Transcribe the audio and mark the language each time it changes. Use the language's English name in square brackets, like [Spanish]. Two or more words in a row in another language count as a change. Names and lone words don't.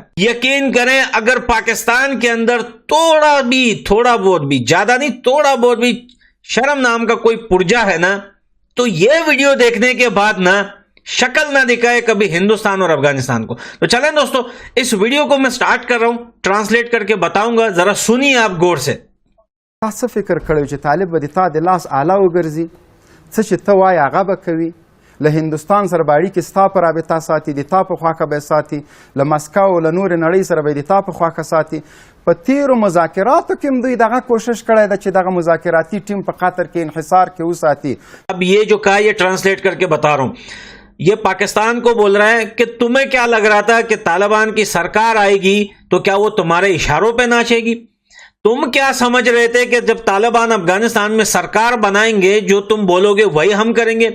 [Hindi] यकीन करें, अगर पाकिस्तान के अंदर थोड़ा बहुत भी ज्यादा नहीं, थोड़ा बहुत भी शर्म नाम का कोई पुर्जा है ना, तो यह वीडियो देखने के बाद ना शक्ल ना दिखाए कभी हिंदुस्तान और अफगानिस्तान को। तो चलें दोस्तों, इस वीडियो को मैं स्टार्ट कर रहा हूं, ट्रांसलेट करके बताऊंगा, जरा सुनिए आप गौर से। [Pashto] څه فکر کړو چې طالب به د تا د لاس آله وګرځي، څه چې ته وایې هغه به کوي، له هندوستان سره به اړیکې ستا په رابطه ساتي، د تا په خواکه به ساتي، له مسکو له نورې نړۍ سره به د تا په خواکه ساتي. په تیرو مذاکراتو کې هم دوی دغه کوشش کړی ده چې دغه مذاکراتي ټیم په قطر کې انحصار کې وساتي. [Hindi] अब ये जो कहा ये ट्रांसलेट करके बता रहा हूं, ये पाकिस्तान को बोल रहा है कि तुम्हें क्या लग रहा था कि तालिबान की सरकार आएगी तो क्या वो तुम्हारे इशारों पे नाचेगी? तुम क्या समझ रहे थे कि जब तालिबान अफगानिस्तान में सरकार बनाएंगे जो तुम बोलोगे वही हम करेंगे?